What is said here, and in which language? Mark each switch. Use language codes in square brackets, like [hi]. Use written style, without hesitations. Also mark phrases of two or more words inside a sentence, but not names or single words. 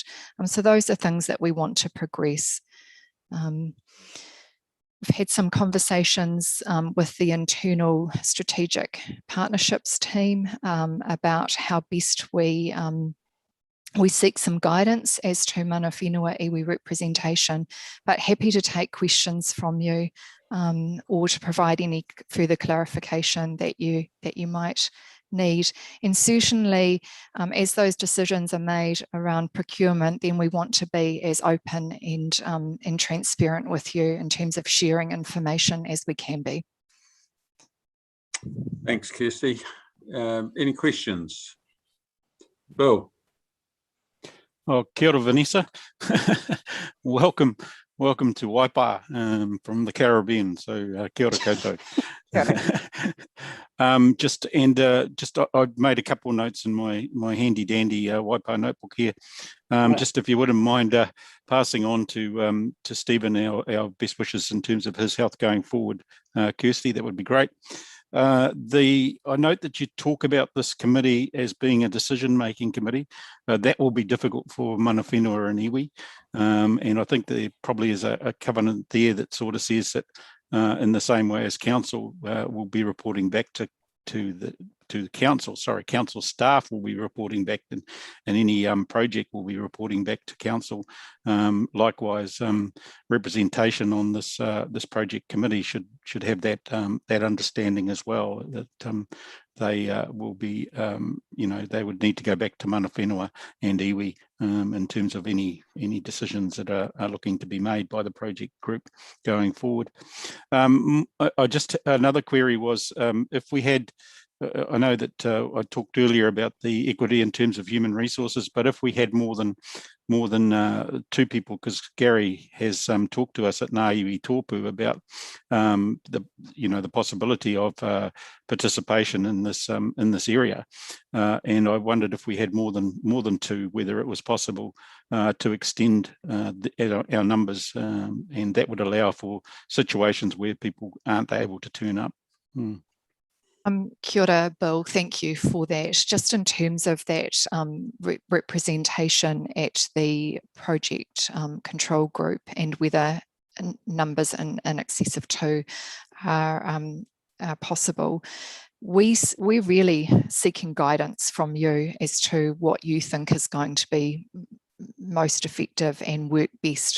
[en] So those are things that we want to progress. We've had some conversations with the internal strategic partnerships team about how best we seek some guidance as to [mi] mana whenua iwi [en] representation, but happy to take questions from you or to provide any further clarification that you might need. And certainly as those decisions are made around procurement, then we want to be as open and transparent with you in terms of sharing information as we can be. Thanks, Kirsty. Any questions? Bill. [mi] Oh, kia ora, Vanessa. [en] Welcome to Waipa from the Caribbean. [mi] So kia ora koutou. [en] Just I made a couple of notes in my handy dandy Waipa notebook here. Just if you wouldn't mind passing on to Stephen our best wishes in terms of his health going forward, Kirsty, that would be great. I note that you talk about this committee as being a decision-making committee. That will be difficult for [mi] mana whenua [en] and iwi, and I think there probably is a covenant there that sort of says that in the same way as council will be reporting back to the council. Sorry, council staff will be reporting back, and any project will be reporting back to council. Likewise, representation on this project committee should have that understanding as well, that they will be, they would need to go back to [mi] mana whenua [en] and iwi in terms of any decisions that are looking to be made by the project group going forward. I just another query was if we had. I know that I talked earlier about the equity in terms of human resources, but if we had more than two people, because Gary has talked to us at Ngā Iwi Tōpū about the possibility of participation in this area, and I wondered if we had more than two, whether it was possible to extend our numbers, and that would allow for situations where people aren't able to turn up. [mi] Kia ora, [en] Bill, thank you for that. Just in terms of that representation at the project control group and whether numbers in excess of two are possible, we're really seeking guidance from you as to what you think is going to be most effective and work best.